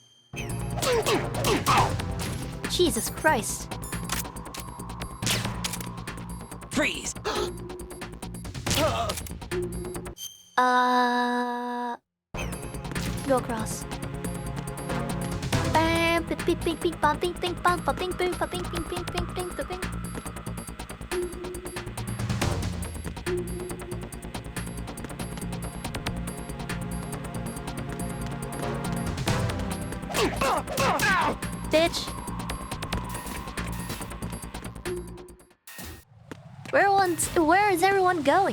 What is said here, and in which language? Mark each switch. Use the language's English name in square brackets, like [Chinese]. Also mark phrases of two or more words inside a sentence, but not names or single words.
[English] Jesus Christ. Freeze! Go across. Bam, ping, ping, ping, ping, bam, ping, ping, bam, ba, ping, ping, ba, ping, ping, ping, ping, ping, ba, ping. Bitch. Where is everyone going?